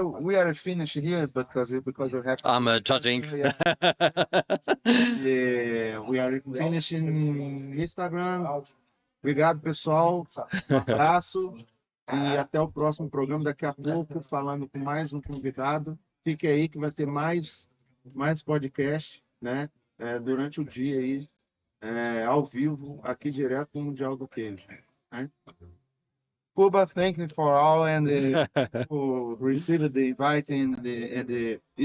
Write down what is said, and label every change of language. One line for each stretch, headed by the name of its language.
English: We are finished here because you have to... I'm judging. Yeah. We are finishing no Instagram.
Portuguese: Obrigado, pessoal. Um abraço. E até o próximo programa daqui a pouco, falando com mais um convidado. Fique aí que vai ter mais podcast, né? Durante o dia aí, ao vivo, aqui direto no Mundial do Queijo. Né?
English: Kuba, thank you for all and for receiving the invite and the